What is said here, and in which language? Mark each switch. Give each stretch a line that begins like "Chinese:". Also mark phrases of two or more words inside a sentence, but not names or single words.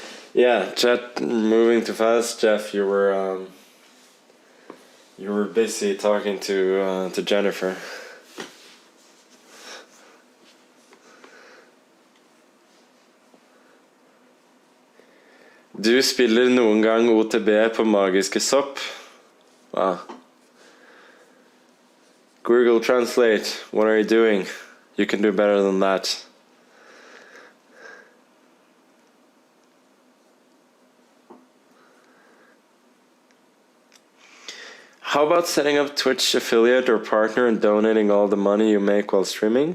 English: Yeah, Jet, moving too fast. Jeff, you were busy talking to Jennifer.
Norwegian: Du spiller noen gang OTB på magiske sopp?
English: Wow. Google Translate, what are you doing? You can do better than that. How about setting up Twitch affiliate or partner and donating all the money you make while streaming?